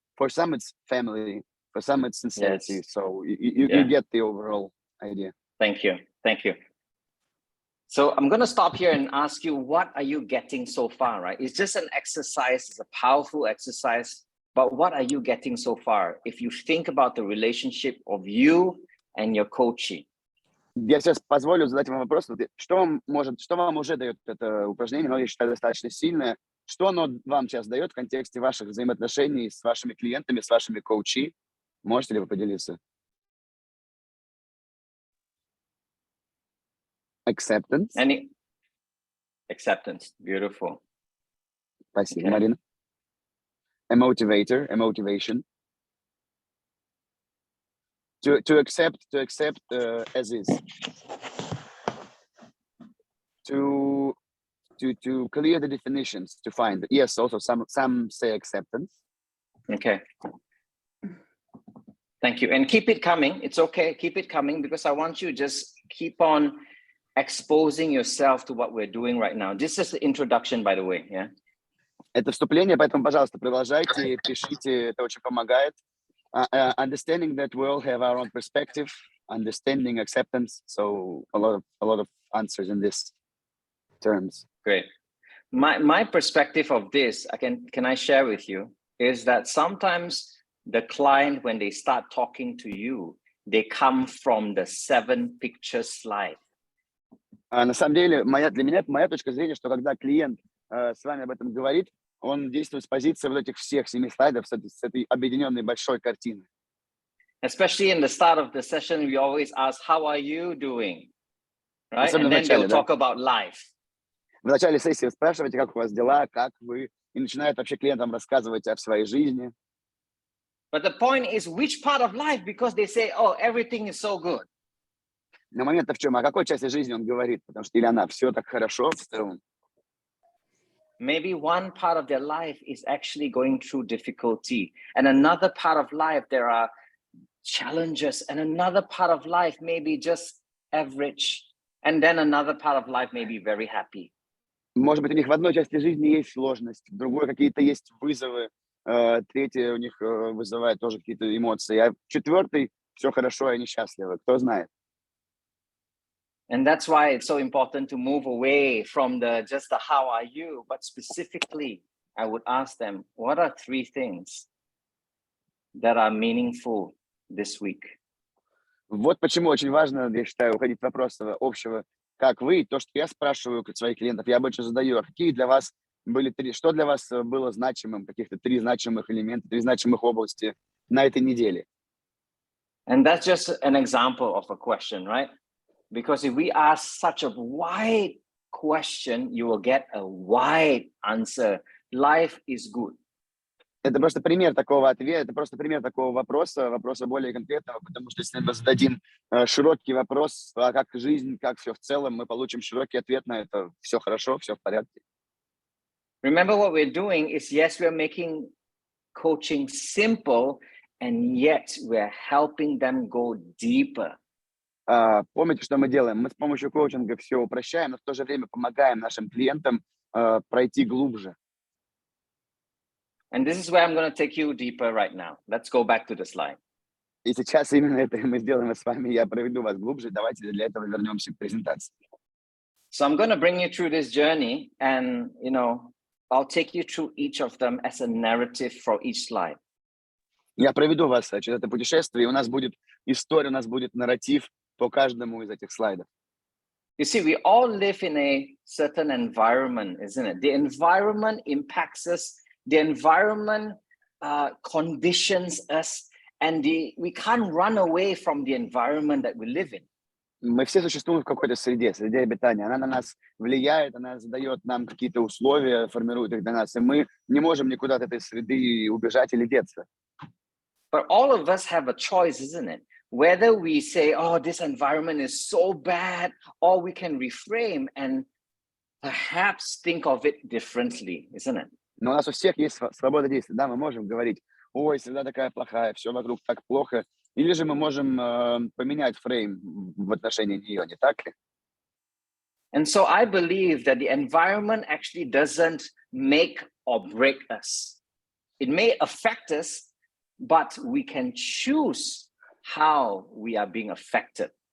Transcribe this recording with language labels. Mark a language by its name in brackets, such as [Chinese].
[English] For some it's family. For some it's sincerity. Yes. So you get the overall idea. Thank you. So I'm going to stop here and ask you, what are you getting so far, right? It's just an exercise. It's a powerful exercise. but what are you getting so far? If you think about the relationship of you and your coachee. [Russian] Я сейчас позволю задать вам вопрос. Что вам уже дает это упражнение? Но я считаю, достаточно сильное. Что оно вам сейчас дает в контексте ваших взаимоотношений с вашими клиентами, с вашими коучи? Можете ли вы поделиться? [English] Acceptance. Acceptance. Beautiful. [Russian] Спасибо, Марина. [English] A motivator, a motivation. To accept as is. To clear the definitions, to find. Yes, also some say acceptance. Okay. Thank you. And keep it coming. It's okay. Keep it coming, because I want you to just keep on exposing yourself to what we're doing right now. This is the introduction, by the way. Yeah. [Russian] Это вступление, поэтому, пожалуйста, продолжайте, пишите, это очень помогает. [English] Understanding that we all have our own perspective, understanding, acceptance. So a lot of answers in this terms. Great. My perspective of this, can I share with you, is that sometimes the client, when they start talking to you, they come from the 7-picture slide. [Russian] На самом деле, для меня моя точка зрения, что когда клиент с вами об этом говорит, он действует с позиции вот этих всех 7 слайдов, с этой объединенной большой картины. [English] Especially in the start of the session, we always ask, how are you doing? Right? [Russian] Особенно [English] And then [Russian] начале, [English] they'll talk about life. [Russian] В начале сессии спрашиваете, как у вас дела, как вы, и начинает вообще клиентам рассказывать о своей жизни. [English] But the point is, which part of life? Because they say, oh, everything is so good. [Russian] Но момент в чем? О какой части жизни он говорит? Потому что или она все так хорошо в целом. [English] Maybe one part of their life is actually going through difficulty, and another part of life there are challenges, and another part of life maybe just average, and then another part of life may be very happy. [Russian] Может быть, у них в одной части жизни есть сложность, в другой какие-то есть вызовы, третья у них вызывает тоже какие-то эмоции, а четвертый все хорошо, и они счастливы, кто знает. [English] And that's why it's so important to move away from just the how are you, but specifically, I would ask them, what are 3 things that are meaningful this week? [Russian] Вот почему очень важно, я считаю, уходить от вопроса общего, как вы, то, что я спрашиваю своих клиентов, я обычно задаю, какие для вас были 3, что для вас было значимым, каких-то 3 значимых элемента, 3 значимых области на этой неделе. [English] And that's just an example of a question, right? Because if we ask such a wide question, you will get a wide answer. Life is good. [Russian] Это просто пример такого ответа, это просто пример такого вопроса более конкретного, потому что если мы зададим широкий вопрос, а как жизнь, как все в целом, мы получим широкий ответ на это. Все хорошо, все в порядке. [English] Remember what we're doing is, yes, we're making coaching simple, and yet we're helping them go deeper. [Russian] Помните, что мы делаем? Мы с помощью коучинга все упрощаем, но в то же время помогаем нашим клиентам пройти глубже. [English] And this is where I'm going to take you deeper right now. Let's go back to the slide. [Russian] И сейчас именно это мы сделаем с вами. Я проведу вас глубже. Давайте для этого вернемся к презентации. [English] So I'm going to bring you through this journey, and I'll take you through each of them as a narrative for each slide. [Russian] Я проведу вас через это путешествие, и у нас будет история, у нас будет нарратив по каждому из этих слайдов. [English] You see, we all live in a certain environment, isn't it? The environment impacts us. The environment conditions us, and we can't run away from the environment that we live in. [Russian] Мы все существуем в какой-то среде обитания. Она на нас влияет, она задает нам какие-то условия, формирует их для нас, и мы не можем никуда от этой среды убежать или деться. [English] But all of us have a choice, isn't it? Whether we say, oh, this environment is so bad, or we can reframe and perhaps think of it differently, isn't it? [Russian] Но у нас у всех есть свобода действия. Да, мы можем говорить, ой, среда такая плохая, все вокруг так плохо. Или же мы можем поменять фрейм в отношении нее, не так ли? [English] And so I believe that the environment actually doesn't make or break us. It may affect us, but we can choose how we are being affected.